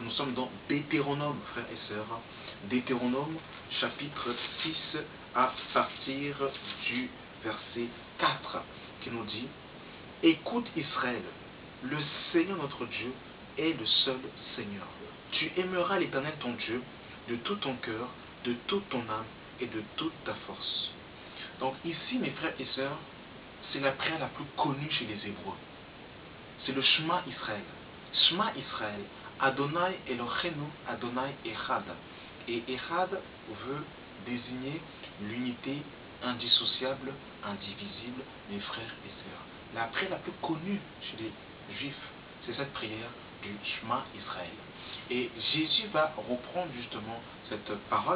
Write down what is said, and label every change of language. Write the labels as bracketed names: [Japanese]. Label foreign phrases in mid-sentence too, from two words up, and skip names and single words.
[French] Nous sommes dans Deutéronome, frères et sœurs. Deutéronome, chapitre 6, à partir du verset 4, qui nous dit: écoute Israël, le Seigneur notre Dieu est le seul Seigneur. Tu aimeras l'Éternel ton Dieu de tout ton cœur, de toute ton âme et de toute ta force. Donc ici, mes frères et sœurs, c'est la prière la plus connue chez les Hébreux. C'est le Shema Israël. [Hebrew] שמע ישראל אדוני אלוהינו אדוני אחד. [French] Et Echad veut désigner l'unité indissociable, indivisible, mes frères et sœurs. La prière la plus connue chez les Juifs, c'est cette prière du Shema Israël. Et Jésus va reprendre justement cette parole.